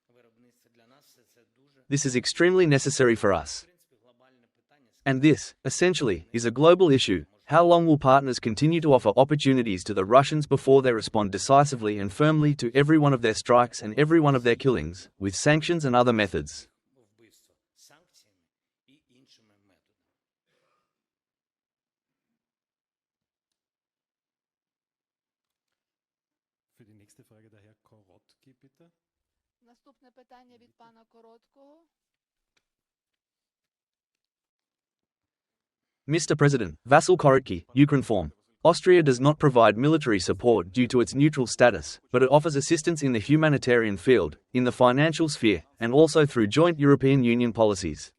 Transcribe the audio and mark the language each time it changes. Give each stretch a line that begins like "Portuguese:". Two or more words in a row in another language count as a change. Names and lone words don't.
English: This is extremely necessary for us. And this, essentially, is a global issue. How long will partners continue to offer opportunities to the Russians before they respond decisively and firmly to every one of their strikes and every one of their killings, with sanctions and other methods?
German: Für die nächste Frage der Herr Korotki, bitte.
Ukrainian: Наступне питання від пана Короткого.
English: Mr. President, Vasil Korotki, Ukrinform. Austria does not provide military support due to its neutral status, but it offers assistance in the humanitarian field, in the financial sphere, and also through joint European Union policies.